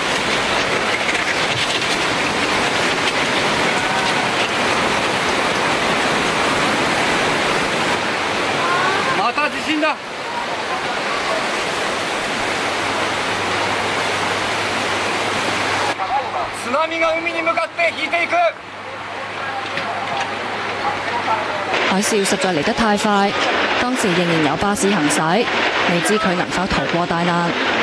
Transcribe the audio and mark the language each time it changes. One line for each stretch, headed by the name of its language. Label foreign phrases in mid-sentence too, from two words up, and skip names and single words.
Japanese: また地震だ。津波が海に向かって引いていく。
Cantonese: 海嘯實在嚟得太快，當時仍然有巴士行駛，未知佢能否逃過大難。